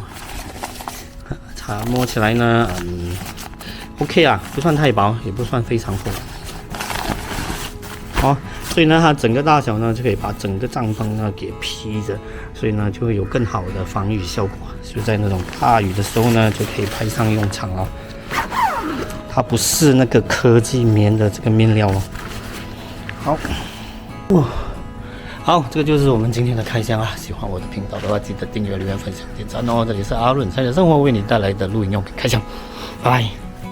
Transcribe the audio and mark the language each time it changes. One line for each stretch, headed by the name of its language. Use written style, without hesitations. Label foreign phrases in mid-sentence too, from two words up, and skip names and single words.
Chinese: 摸起來呢，OK 啊，不算太薄，也不算非常厚。好，所以呢，它整個大小呢就可以把整個帳篷呢給披着，所以呢就會有更好的防雨效果。就在那種大雨的時候呢，就可以派上用場了。它不是那個科技棉的這個面料哦。好，好，這個就是我們今天的開箱啊！喜歡我的頻道的話，記得訂閱、留言、分享、點讚哦！這裡是阿倫才的生活為你帶來的錄影用品開箱，拜拜。